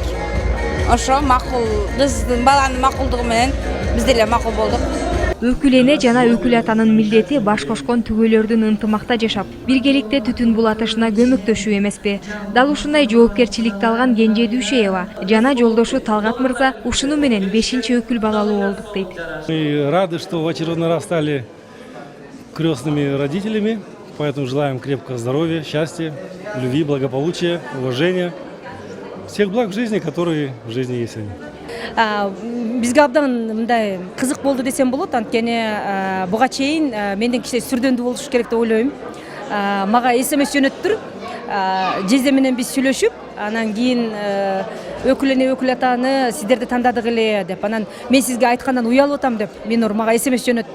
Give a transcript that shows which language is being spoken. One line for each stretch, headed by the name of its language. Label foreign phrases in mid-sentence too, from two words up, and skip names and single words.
Kyrgyz: Ошо макул, кыздын баланын макулдугу менен биз деле макул болдук. Өкүл эне жана Өкүл атанын милдети баш кошкон түгөлөрдүн ынтымакта жашап, биргеликте түтүн булатышына көмөктөшүү эмеспи? Дал ушундай жоопкерчиликти алган Кенже Дүйшеева жана жолдошу Талгат мырза ушуну менен 5-чи өкүл балалуу болдук дейт.
Russian: Мы рады, что в очередной раз стали крестными родителями, поэтому желаем крепкого здоровья, счастья, любви, благополучия, уважения, всех благ в жизни, которые в жизни есть они.
Kyrgyz: Бизге абдан мындай кызык болду десем болот, анткени буга чейин менден кичине сүрдөндүү болуш керек деп ойлойм. Мага СМС жөнөттүр, Жезе менен биз сүйлөшүп, анан кийин Өкүл эне Өкүл атаны сиздерди тандадык эле деп, анан мен сизге айткандан уялып атам деп Минур мага СМС жөнөттүр.